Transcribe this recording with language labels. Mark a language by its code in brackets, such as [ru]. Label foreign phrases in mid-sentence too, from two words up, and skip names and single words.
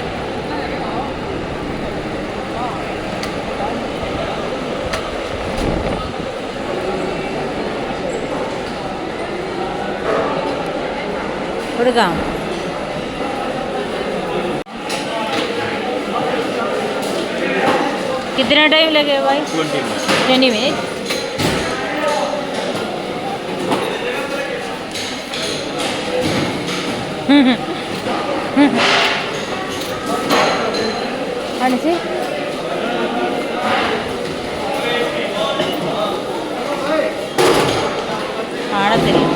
[ml] കൊടുക്കാം. [hi] कितना टाइम लगेगा भाई? 20 मिनट. [ml] കാണിച്ച് കാണത്തില്ല.